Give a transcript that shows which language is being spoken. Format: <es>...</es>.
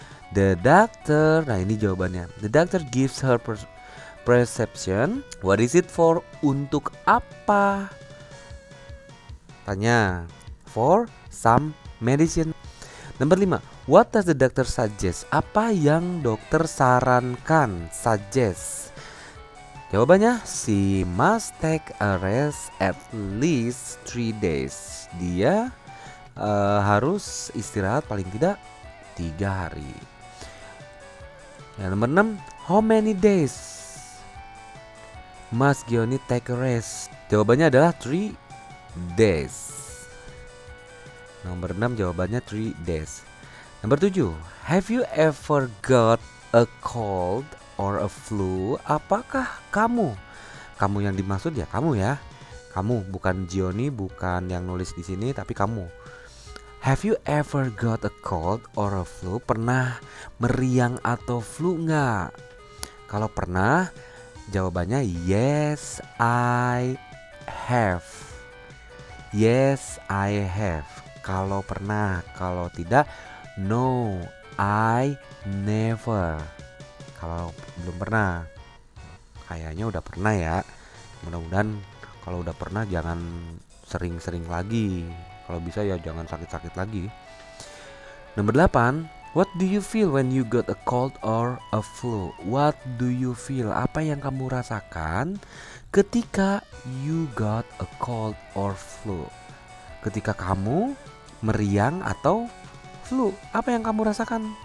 <en>The doctor.</en> <id>Nah, ini jawabannya.</id> <en>The doctor gives her prescription. What is it for?</en> <id>Untuk apa? Tanya.</id> <en>For some medicine. Number 5. What does the doctor suggest?</en> <id>Apa yang dokter sarankan?</id> <en>Suggest.</en> <id>Jawabannya,</id> <en>she must take a rest at least 3 days.</en> <id>Dia harus istirahat paling tidak 3 hari. Yang nomor 6.</id> <en>How many days must Gianni take a rest?</en> <id>Jawabannya adalah</id> <en>3 days.</en> <id>Nomor 6 jawabannya</id> <en>3 days.</en> <id>Nomor 7.</id> <en>Have you ever got a cold or a flu?</en> <id>Apakah kamu yang dimaksud ya kamu ya. Kamu, bukan Gianni, bukan yang nulis di sini, tapi kamu.</id> <en>Have you ever got a cold or a flu?</en> <id>Pernah meriang atau flu nggak? Kalau pernah, jawabannya</id> <en>yes, I have. Yes, I have.</en> <id>Kalau pernah, kalau tidak,</id> <en>no, I never.</en> <id>Kalau belum pernah, kayaknya udah pernah ya. Mudah-mudahan kalau udah pernah jangan sering-sering lagi. Kalau bisa ya jangan sakit-sakit lagi. Nomor 8.</id> <en>What do you feel when you got a cold or a flu? What do you feel?</en> <id>Apa yang kamu rasakan ketika</id> <en>you got a cold or flu?</en> <id>Ketika kamu meriang atau flu, apa yang kamu rasakan?</id>